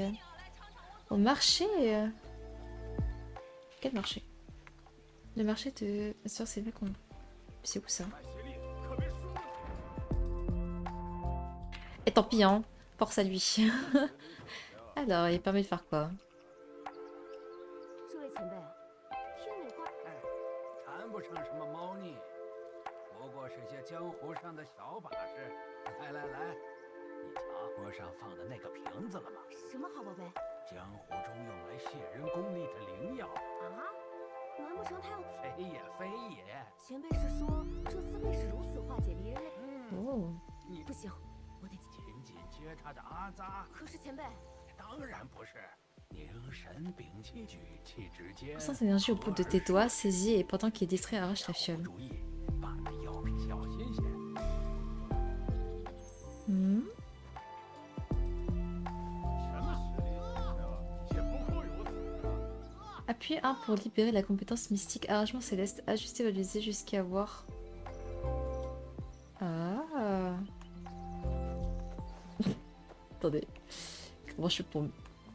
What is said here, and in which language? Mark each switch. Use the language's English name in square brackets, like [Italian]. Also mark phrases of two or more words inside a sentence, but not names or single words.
[French] Au marché Quel marché? Le marché de... Sûr, c'est vrai qu'on... C'est où ça? Et tant pis, hein. Force à lui. Alors, il permet de faire quoi? [Chinese] 这位前辈，天女花谈不上什么猫腻，不过是些江湖上的小把式。来来来，你瞧桌上放的那个瓶子了吗？什么好宝贝？江湖中用来泄人功力的灵药。啊？难不成他要？非也非也。前辈是说这厮辈是如此化解敌人类？哦，你不行，我得。仅仅接他的阿扎？可是前辈，当然不是。凝神屏气，举气之间。 [French] Sens énergie au bout de tes doigts, saisis et pendant qu'il est distrait, arrache la fiole. [Chinese] 注意，把那药品小心些。 Hmm. [French] Appuyez 1 pour libérer la compétence mystique arrangement céleste. Ajustez votre visée jusqu'à voir. Ah. Attendez. Comment je fais